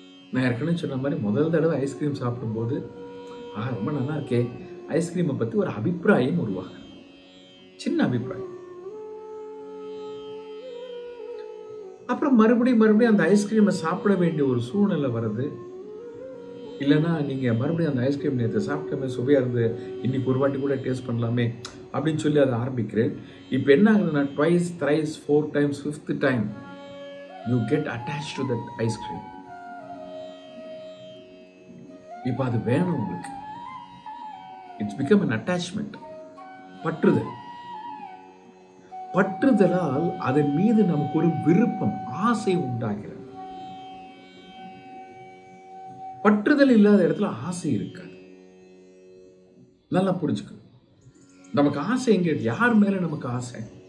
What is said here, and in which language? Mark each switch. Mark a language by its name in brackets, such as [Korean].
[Tamil] நான் ஏற்கனவே சொன்ன மாதிரி முதல் தடவை ஐஸ்கிரீம் சாப்பிடும் போது ரொம்ப நல்லா இருக்கே, ஐஸ்கிரீமை பத்தி ஒரு அபிப்பிராயம் உருவாக, சின்ன அபிப்பிராயம். அப்புறம் மறுபடியும் அந்த ஐஸ்கிரீமை சாப்பிட வேண்டிய ஒரு சூழ்நிலை வருது. இல்லைன்னா நீங்க மறுபடியும் அந்த ஐஸ்கிரீம் நேற்று சாப்பிட்டமே சுவையா இருந்து, இன்னைக்கு ஒரு வாட்டி கூட டேஸ்ட் பண்ணலாமே அப்படின்னு சொல்லி அதை ஆரம்பிக்கிறேன். இப்போ என்ன ஆகுதுன்னா, [English] twice, thrice, 4 times, 5th time you get attached to that ice cream. [Tamil] இப்போ அது வேணும் உங்களுக்கு. [English] It's become an attachment. [Tamil] பற்றுதல். பற்றுதலால் அதன் மீது நமக்கு ஒரு விருப்பம், ஆசை உண்டாகிறது. பற்றுதல் இல்லாத இடத்துல ஆசை இருக்காது. நல்லா புரிஞ்சுக்கணும். நமக்கு ஆசை எங்க? யார் மேல நமக்கு ஆசை?